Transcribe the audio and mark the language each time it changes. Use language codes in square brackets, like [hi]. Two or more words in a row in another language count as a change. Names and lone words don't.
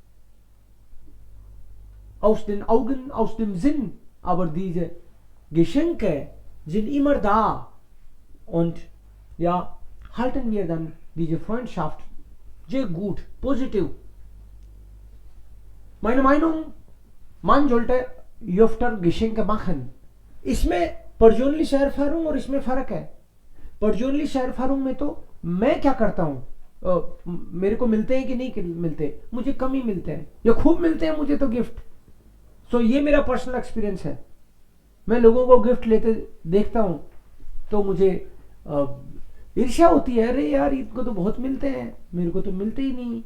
[de] Aus den Augen, aus dem Sinn, aber diese Geschenke sind immer da und halten wir dann diese Freundschaft sehr gut, positiv. Meine Meinung, man sollte öfter Geschenke machen. [hi] इसमें पर्सनली erfahrung और इसमें फर्क है. पर्सनली erfahrung में तो मैं क्या करता हूँ, मेरे को मिलते हैं कि नहीं मिलते, मुझे कम ही मिलते हैं या खूब मिलते हैं मुझे तो गिफ्ट. सो ये मेरा [en] personal experience [hi] है. मैं लोगों को गिफ्ट लेते देखता हूँ तो मुझे ईर्ष्या होती है, अरे यार इनको तो बहुत मिलते हैं, मेरे को तो मिलते ही नहीं.